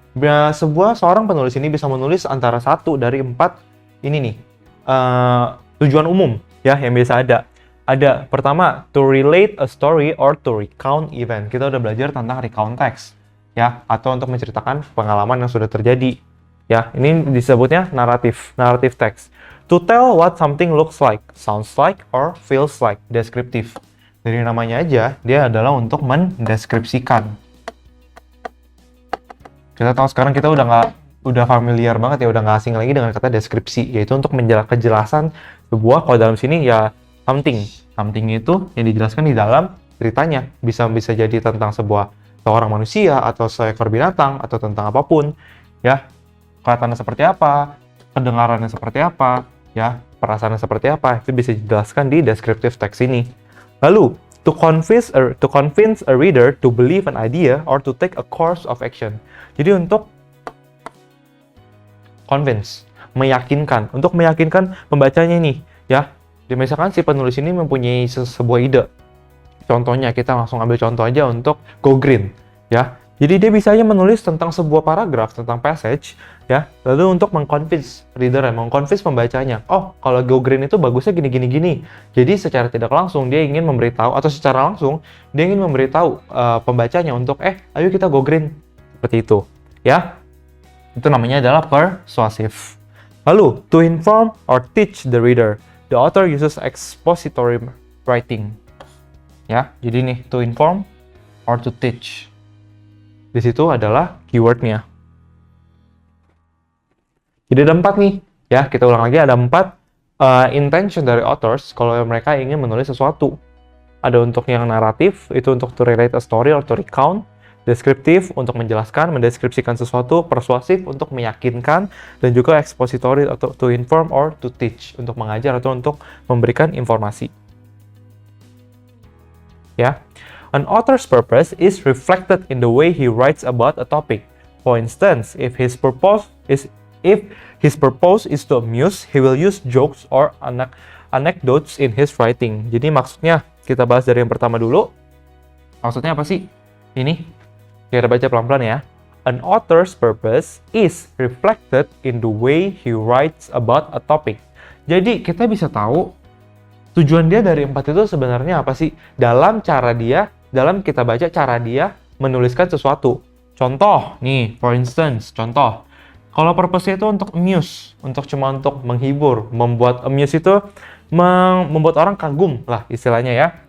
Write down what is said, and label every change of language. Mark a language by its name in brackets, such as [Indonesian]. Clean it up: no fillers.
[Indonesian] Seorang penulis ini bisa menulis antara 1 dari 4 ini nih, tujuan umum ya yang biasa ada. Ada pertama, [English] to relate a story or to recount event. [Indonesian] Kita udah belajar tentang recount text ya, atau untuk menceritakan pengalaman yang sudah terjadi. Ya, ini disebutnya naratif text. [English] To tell what something looks like, sounds like, or feels like. [Indonesian] Deskriptif. Dari namanya aja, dia adalah untuk mendeskripsikan. Kita tahu sekarang kita udah familiar banget ya, udah nggak asing lagi dengan kata deskripsi, yaitu untuk kejelasan sebuah. Kalau dalam sini ya something itu yang dijelaskan di dalam ceritanya. Bisa jadi tentang seorang manusia, atau seekor binatang, atau tentang apapun ya. Kelihatannya seperti apa, kedengarannya seperti apa, ya, perasaannya seperti apa, itu bisa dijelaskan di descriptive text ini. [English] Lalu, to convince a reader to believe an idea or to take a course of action. [Indonesian] Jadi untuk convince, meyakinkan, untuk meyakinkan pembacanya nih, ya. Misalkan si penulis ini mempunyai sebuah ide. Contohnya, kita langsung ambil contoh aja untuk Go Green, ya. Jadi dia bisa aja menulis tentang sebuah paragraf, tentang passage, ya. Lalu untuk mengconvince reader, mengconvince pembacanya. Oh, kalau Go Green itu bagusnya gini. Jadi secara tidak langsung dia ingin memberitahu, atau secara langsung dia ingin memberitahu pembacanya untuk, ayo kita Go Green. Seperti itu, ya. Itu namanya adalah persuasive. [English] Lalu, to inform or teach the reader. The author uses expository writing. [Indonesian] Ya, jadi nih, [English] to inform or to teach. [Indonesian] Di situ adalah keywordnya. Jadi ada 4 nih, ya kita ulang lagi, ada 4 intention dari authors kalau mereka ingin menulis sesuatu. Ada untuk yang naratif, itu untuk [English] to relate a story or to recount. [Indonesian] Deskriptif untuk menjelaskan, mendeskripsikan sesuatu. Persuasif untuk meyakinkan, dan juga expository atau [English] to inform or to teach, [Indonesian] untuk mengajar atau untuk memberikan informasi. Ya. [English] An author's purpose is reflected in the way he writes about a topic. For instance, if his purpose is to amuse, he will use jokes or anecdotes in his writing. [Indonesian] Jadi maksudnya, kita bahas dari yang pertama dulu. Maksudnya apa sih? Ini, kita baca pelan-pelan ya. An author's purpose is reflected in the way he writes about a topic. Jadi kita bisa tahu tujuan dia dari 4 itu sebenarnya apa sih? Dalam kita baca cara dia menuliskan sesuatu. Contoh, nih, [English] for instance, [Indonesian] contoh. Kalau purpose-nya itu untuk amuse, cuma untuk menghibur, membuat amuse itu membuat orang kagum lah istilahnya ya.